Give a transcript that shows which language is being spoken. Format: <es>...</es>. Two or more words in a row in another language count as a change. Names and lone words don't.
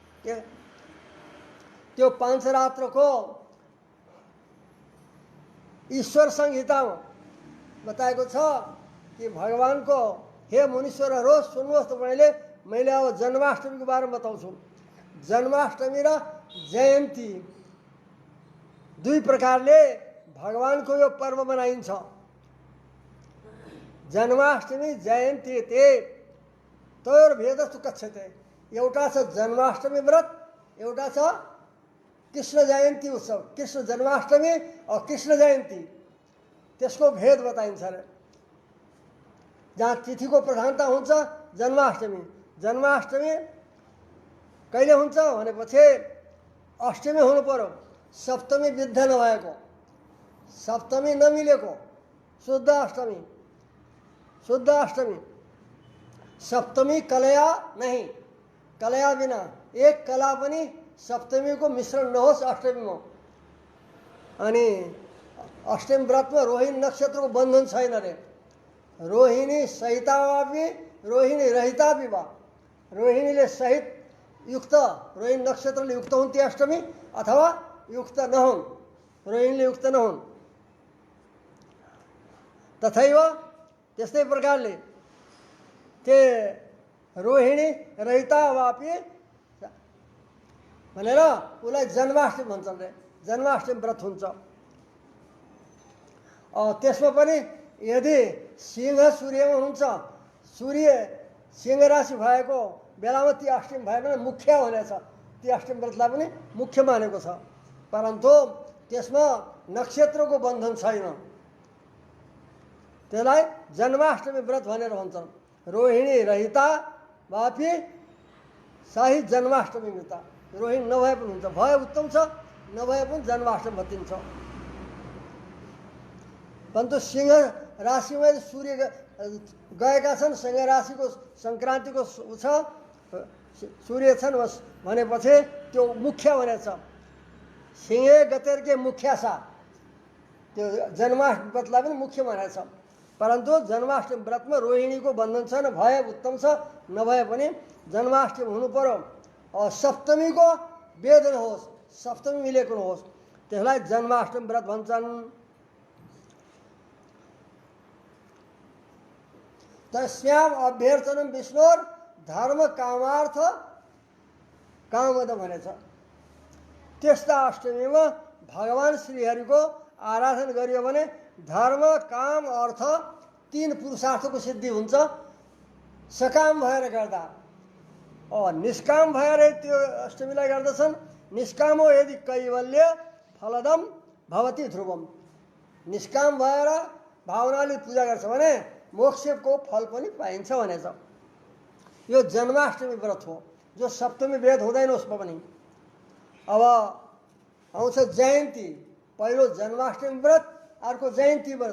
<ne>त्यो पाञ्चरात्रको ईश्वर संहितामा बताएको छ कि भगवानको हे मुनीश्वरहरू सुन्नुहोस् त, मैले अब जन्माष्टमीको बारेमा बताउँछु। जन्माष्टमी र जयन्ती दुई प्रकारले भगवानको यो पर्व मनाइन्छ।</ne> <sa>जन्माष्टमी जयन्ती ते तयोर्भेदस्तु कथ्यते।</sa> <ne>एउटा छ जन्माष्टमी व्रत, एउटा छ कृष्ण जयन्ती उत्सव। कृष्ण जन्माष्टमी और कृष्ण जयन्ती त्यसको भेद बताइन्छ अरे। जहाँ तिथिको प्रधानता हुन्छ जन्माष्टमी कहिले हुन्छ भनेपछि अष्टमी हुनु पर्यो। सप्तमी विद्ध नभएको, सप्तमी नमिलेको शुद्ध अष्टमी। सप्तमी कलया नहीं, कलया बिना एक कला पनि सप्तमीको मिश्रण नहोस् अष्टमीमा। अनि अष्टमी व्रतमा रोहिणी नक्षत्रको बन्धन छैन रे।</ne> <sa>रोहिणी सहिता वा रोहिणी रहिता विवाह।</sa> <ne>रोहिणीले सहित युक्त, रोहिणी नक्षत्रले युक्त हुन् ती अष्टमी, अथवा युक्त नहुन्, रोहिणीले युक्त नहुन्। तथैव त्यस्तै प्रकारले</ne> <sa>ते रोहिणी रहिता वापी</sa> <ne>भनेर उसलाई जन्माष्टमी भन्छन् रे। जन्माष्टमी व्रत हुन्छ। त्यसमा पनि यदि सिंह सूर्यमा हुन्छ, सूर्य सिंह राशि भएको बेलामा ती अष्टमी भयो भने मुख्य हुनेछ। ती अष्टमी व्रतलाई पनि मुख्य मानेको छ, परन्तु त्यसमा नक्षत्रको बन्धन छैन। त्यसलाई जन्माष्टमी व्रत भनेर भन्छन्।</ne> <sa>रोहिणी रहिता वापी शाही जन्माष्टमी मृता।</sa> <ne>रोहिणी नभए पनि हुन्छ, भए उत्तम छ, नभए पनि जन्माष्टमी भत्तिन्छ। परन्तु सिंह राशिमा सूर्य गएका छन्, सिंह राशिको सङ्क्रान्तिको छ, सूर्य छन् भनेपछि त्यो मुख्य भनेछ।</ne> <sa>सिंहे गतेर्के मुख्य सा,</sa> <ne>त्यो जन्माष्टमी व्रतलाई पनि मुख्य मानेछ। परन्तु जन्माष्टमी व्रतमा रोहिणीको बन्धन छैन, भए उत्तम छ, नभए पनि जन्माष्टमी हुनु पर्यो। सप्तमीको वेद नहोस्, सप्तमी मिलेको नहोस्, त्यसलाई जन्माष्टमी व्रत भन्छन्।</ne> <sa>तस्याम अभ्यर्थनम विष्णुर धर्म कामार्थ कामद भनेछ।</sa> <ne>त्यस्ता अष्टमीमा भगवान श्रीहरिको आराधना गरियो भने धर्म काम अर्थ 3 पुरुषार्थको सिद्धि हुन्छ। सकाम भएर गर्दा, निष्काम भएर त्यो अष्टमीलाई गर्दछन्।</ne> <sa>निष्काम हो यदि कैवल्य फलदम भवति ध्रुवम।</sa> <ne>निष्काम भएर भावनाले पूजा गर्छ भने मोक्षको फल पनि पाइन्छ भनेछ। यो जन्माष्टमी व्रत हो। जो सप्तमी भेद हुँदैन उसमा पनि। अब आउँछ जयन्ती, पहिलो जन्माष्टमी व्रत, अर्को जयन्ती व्रत।</ne>